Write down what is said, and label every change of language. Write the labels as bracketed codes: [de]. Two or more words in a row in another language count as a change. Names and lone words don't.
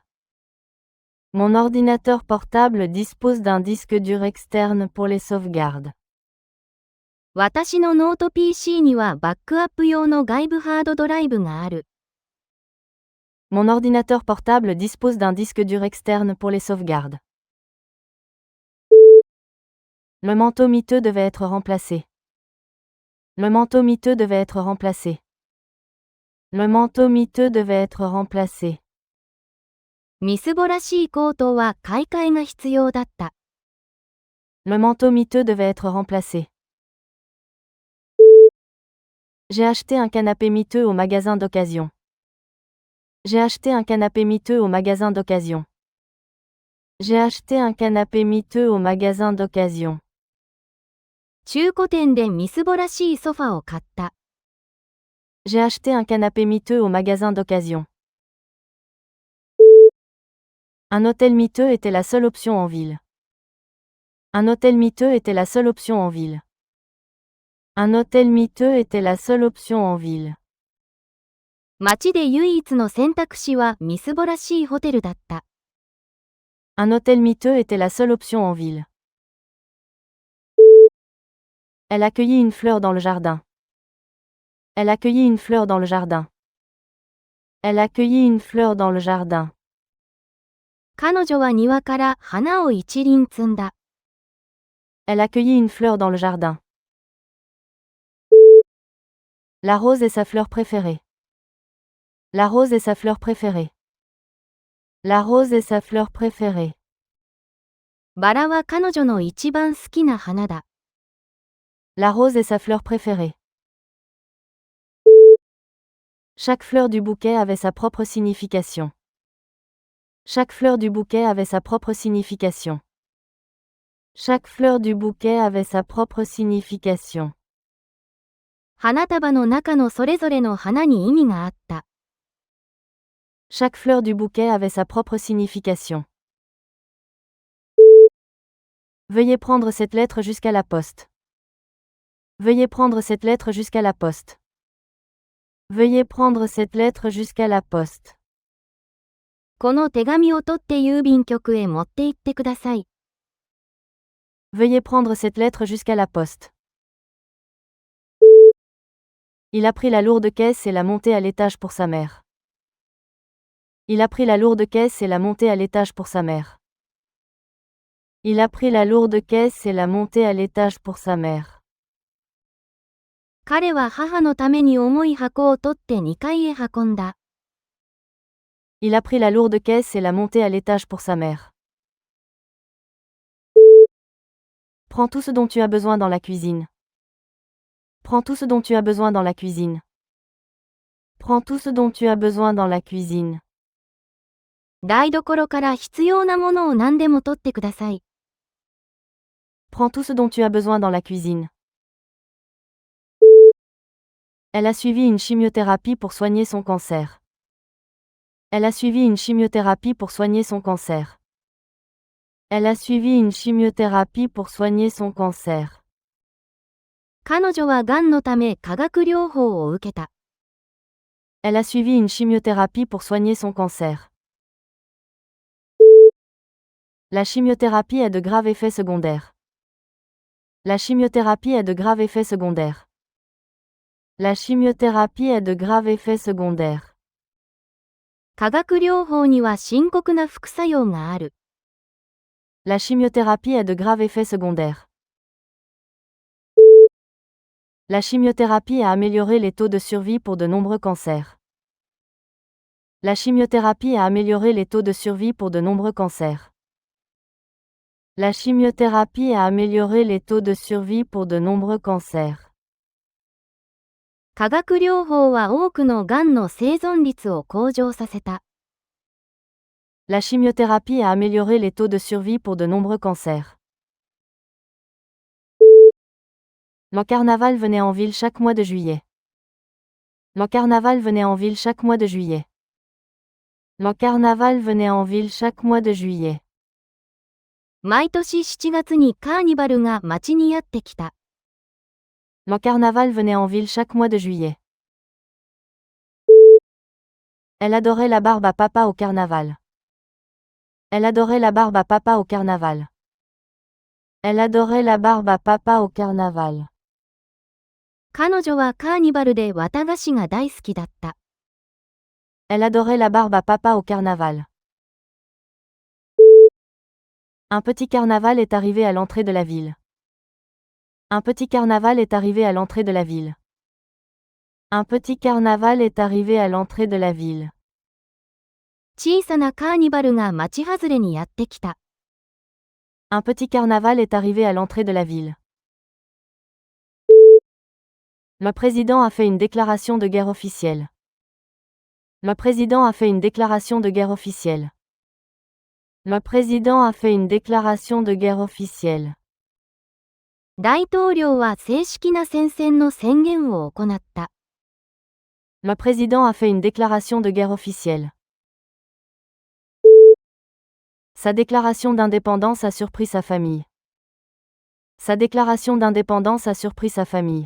[fr] Mon ordinateur portable dispose d'un disque dur externe pour les sauvegardes. [ja] 私のノート PC にはバックアップ用の外部ハードドライブがある。 [fr] Mon ordinateur portable dispose d'un disque dur externe pour les sauvegardes. Le manteau miteux devait être remplacé. Le manteau miteux devait être remplacé. Le manteau miteux devait être remplacé. [ja] みすぼらしいコートは買い替えが必要だった。 [fr] Le manteau miteux devait être remplacé. J'ai acheté un canapé miteux au magasin d'occasion. J'ai acheté un canapé miteux au magasin d'occasion. J'ai acheté un canapé miteux au magasin d'occasion. [ja] 中古店でみすぼらしいソファを買った。 [fr] J'ai acheté un canapé miteux au magasin d'occasion. Un hôtel miteux était la seule option en ville. Un hôtel miteux était la seule option en ville. Un hôtel miteux était la seule option en ville. [ja] 街で唯一の選択肢はみすぼらしいホテルだった。 [fr] Un hôtel miteux était la seule option en ville. Elle accueillit une fleur dans le jardin. Elle accueillit une fleur dans le jardin. Elle accueillit une fleur dans le jardin. [ja] 彼女は庭から花を一輪摘んだ。 [fr] Elle accueillit une fleur dans le jardin. La rose est sa fleur préférée. La rose est sa fleur préférée. La rose est sa fleur préférée. [ja] バラは彼女の一番好きな花だ。 [fr] La rose est sa fleur préférée. Chaque fleur du bouquet avait sa propre signification. Chaque fleur du bouquet avait sa propre signification. Chaque fleur du bouquet avait sa propre signification. [ja] 花束の中のそれぞれの花に意味があった。 [fr] Chaque fleur du bouquet avait sa propre signification. Veuillez prendre cette lettre jusqu'à la poste. Veuillez prendre cette lettre jusqu'à la poste. Veuillez prendre cette lettre jusqu'à la poste. [ja] この手紙を取って郵便局へ持って行ってください。 [fr] Veuillez prendre cette lettre jusqu'à la poste. Il a pris la lourde caisse et l'a montée à l'étage pour sa mère. Il a pris la lourde caisse et l'a montée à l'étage pour sa mère. Il a pris la lourde caisse et l'a montée à l'étage pour sa mère. [ja] 彼は母のために重い箱を取って2階へ運んだ。 [fr] Il a pris la lourde caisse et l'a montée à l'étage pour sa mère. Prends tout ce dont tu as besoin dans la cuisine. Prends tout ce dont tu as besoin dans la cuisine. Prends tout ce dont tu as besoin dans la cuisine. [ja] 台所から必要なものを何でも取ってください。 [fr] Prends tout ce dont tu as besoin dans la cuisine. Elle a suivi une chimiothérapie pour soigner son cancer. Elle a suivi une chimiothérapie pour soigner son cancer. Elle a suivi une chimiothérapie pour soigner son cancer. [ja] 彼女はがんのため化学療法を受けた。 [fr] Elle a suivi une chimiothérapie pour soigner son cancer. La chimiothérapie a de graves effets secondaires. La chimiothérapie a de graves effets secondaires. La chimiothérapie a de graves effets secondaires. [ja] 化学療法には深刻な副作用がある。 [fr] La chimiothérapie a de graves effets secondaires. La chimiothérapie a amélioré les taux de survie pour de nombreux cancers. La chimiothérapie a amélioré les taux de survie pour de nombreux cancers. La chimiothérapie a amélioré les taux de survie pour de nombreux cancers. [ja] 化学療法は多くのがんの生存率を向上させた。 [fr] La chimiothérapie a amélioré les taux de survie pour de nombreux cancers. Le carnaval venait en ville chaque mois de juillet. Le carnaval venait en ville chaque mois de juillet. Le carnaval venait en ville chaque mois de juillet. [ja] 毎年7月にカーニバルが街にやってきた。 [fr] Le carnaval venait en ville chaque mois de juillet. Elle adorait la barbe à papa au carnaval. Elle adorait la barbe à papa au carnaval. Elle adorait la barbe à papa au carnaval. [ja] 彼女はカーニバルで綿菓子が大好きだった。 [fr] Elle adorait la barbe à papa au carnaval. Un petit carnaval est arrivé à l'entrée de la ville. Un petit carnaval est arrivé à l'entrée de la ville. Un petit carnaval est arrivé à l'entrée de la ville. [ja] 小さなカーニバルが街外れにやってきた。 [fr] Un petit carnaval est arrivé à l'entrée de la ville. Le président a fait une déclaration de guerre officielle. Le président a fait une déclaration de guerre officielle. Le président a fait une déclaration de guerre officielle. [ja] 大統領は正式な宣戦の宣言を行った。 [fr] Le président a fait une déclaration de guerre officielle. Sa déclaration d'indépendance a surpris sa famille. Sa déclaration d'indépendance a surpris sa famille.